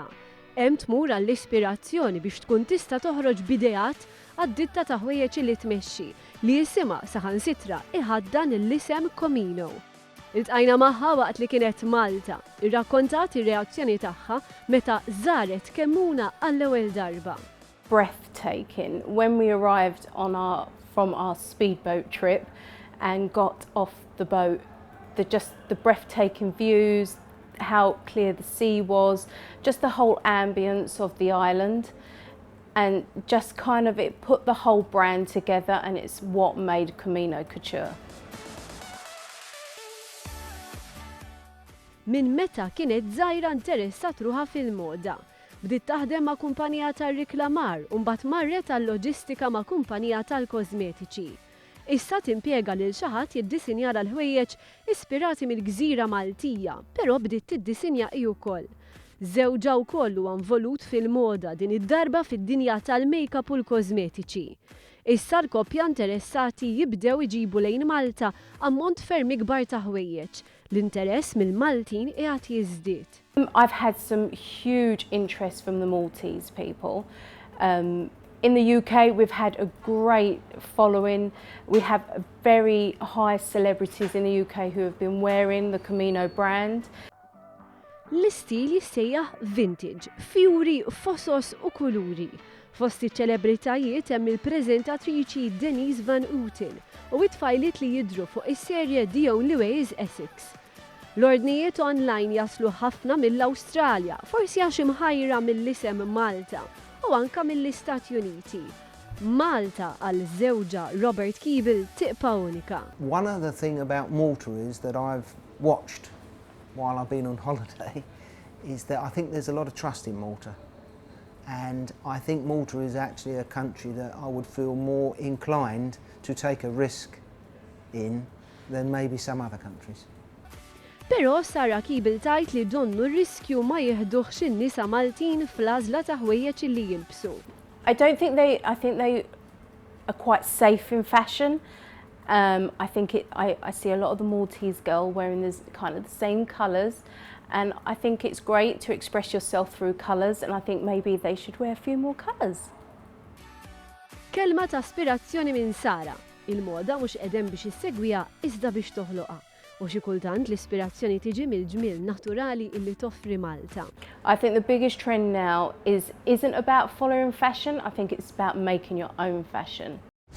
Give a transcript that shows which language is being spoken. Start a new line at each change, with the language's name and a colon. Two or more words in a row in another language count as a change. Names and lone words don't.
Maltese: Hemm tmur għall-ispirazzjoni biex tkun tista' toħroġ b'idejat għad-ditta ta' ħwejjeġ li tmexxi li jisimha saħansitra iħaddan l-isem Kemmuna. Iltqajna magħha waqt li kienet Malta, irrakkontat ir-reazzjoni tagħha meta żaret Kemmuna għall-ewwel darba.
English: Breathtaking. When we arrived from our speedboat trip and got off the boat, the breathtaking views, how clear the sea was, just the whole ambience of the island, and just kind of it put the whole brand together, and it's what made Kemmuna couture.
Maltese: Minn meta kienet żgħira interessat ruħha fil-moda. Bdiet taħdem ma' kumpanija tar-riklamar u mbagħad marret għall-loġistika ma' kumpanija tal-kosmetiċi. Issa timpjega lil xi ħadd jiddisinja l-ħwejjeġ ispirati mill-gżira Maltija, però bdiet tiddisinja hi wkoll. Żewġa wkoll huwa involut fil-moda din id-darba fid-dinja tal-makeup u l-kosmetiċi. Issa l-koppja interessati jibdew iġibu lejn Malta ammont ferm ikbar ta' ħwejjeġ. L-interess mill-Maltin qiegħed jiżdied.
English: I've had some huge interest from the Maltese people. In the UK, we've had a great following. We have very high celebrities in the UK who have been wearing the Kemmuna brand.
Maltese: L-istil jissejjaħ vintage, fjuri, fosos u kuluri. Fost iċ-ċelebritajiet hemm il-preżentatriċi Denise Van Outen u it-tfajliet li jidhru fuq is-serje The Only Way is Essex. L-ordnijiet online jaslu ħafna mill-Awstralja, forsi għax imħajra mill-isem Malta u anka mill-Istati Uniti. Malta għal żewġa Robert Keable tibqa' unika.
English: One other thing about Malta is that I've watched while I've been on holiday is that I think there's a lot of trust in Malta. And I think Malta is actually a country that I would feel more inclined to take a risk in than maybe some other countries.
Maltese: Però Sarah Keable tajt li donnu r-riskju ma jieħduhx in-nisa Maltin fl-għażla ta' ħwejjeġ li jilbsu.
English: I think they are quite safe in fashion. I see a lot of the Maltese girl wearing this kind of the same colours, and I think it's great to express yourself through colours, and I think maybe they should wear a few more colours.
Maltese: Kelma ta' ispirazzjoni minn Sara. Il-moda mhux qegħdem biex issegwiha iżda biex toħloqha. U xi kultant l-ispirazzjoni tiġi mill-ġmiel naturali illi toffri Malta.
English: I think the biggest trend now isn't about following fashion. I think it's about making your own fashion.